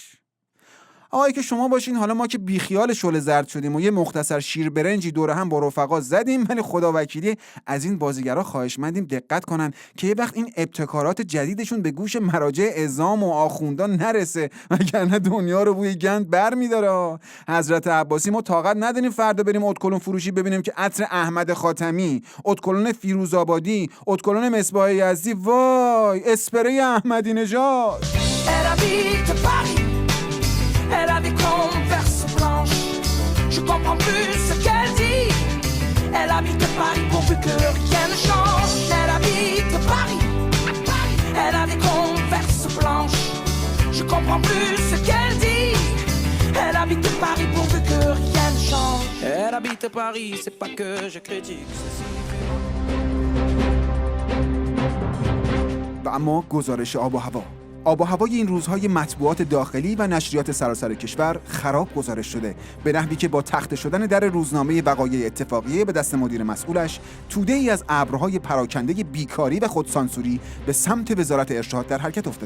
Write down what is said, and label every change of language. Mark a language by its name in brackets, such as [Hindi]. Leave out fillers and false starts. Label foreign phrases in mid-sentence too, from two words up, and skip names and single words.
[Persian] آقایی که شما باشین، حالا ما که بیخیال شعله زرد شدیم و یه مختصر شیر برنجی دور هم با رفقا زدیم، ولی خدا وکیلی از این بازیگرا خواهشمندیم دقت کنن که یه وقت این ابتکارات جدیدشون به گوش مراجع عظام و آخوندان نرسه، وگرنه دنیا رو بوی گند برمی‌داره. حضرت عباسی ما طاقت نداریم فردا بریم ادکلن فروشی ببینیم که عطر احمد خاتمی، ادکلن فیروزآبادی، ادکلن مصباح یزدی، وای اسپری احمدی نژاد. [French] Elle a des converses blanches. Je comprends plus ce qu'elle dit. Elle habite Paris pourvu que rien ne change. Elle habite Paris. Elle a des converses blanches. Je comprends plus ce qu'elle dit. Elle habite Paris pourvu que rien ne change. Elle habite Paris, c'est pas que je critique. [Persian] و اما گزارش آب و هوا. آب و هوای این روزهای مطبوعات داخلی و نشریات سراسر کشور خراب گزارش شده، به نحوی که با تخته شدن در روزنامه وقایع اتفاقیه به دست مدیر مسئولش، توده‌ای از ابرهای پراکنده بیکاری و خودسانسوری به سمت وزارت ارشاد در حرکت افتاده.